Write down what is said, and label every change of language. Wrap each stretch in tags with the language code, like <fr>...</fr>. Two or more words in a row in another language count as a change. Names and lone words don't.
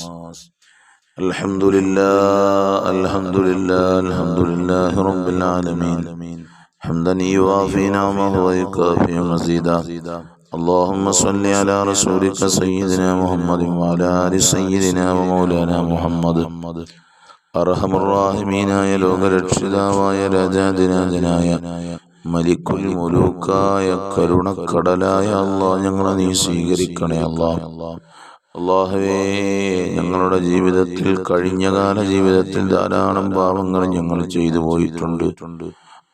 <ar>الحمد لله الحمد لله الحمد لله رب العالمين حمدا يوافي نعمه ويكافئ مزيدا. اللهم صل على رسولك سيدنا محمد وعلى آل سيدنا ومولانا محمد.</ar> <ml>അർഹമർ റഹീമീനായ ലോകരക്ഷിതാവായ രാജാധിരാജനായ മലിക്കുൽ മുലൂക്കായ കരുണക്കടലായ അല്ലാഹ്, ഞങ്ങളെ നീ സ്വീകരിക്കണേ അല്ലാഹ്. അല്ലാഹുവേ, ഞങ്ങളുടെ ജീവിതത്തിൽ, കഴിഞ്ഞകാല ജീവിതത്തിൽ ധാരാളം പാപങ്ങൾ ഞങ്ങൾ ചെയ്തു പോയിട്ടുണ്ട്.</ml>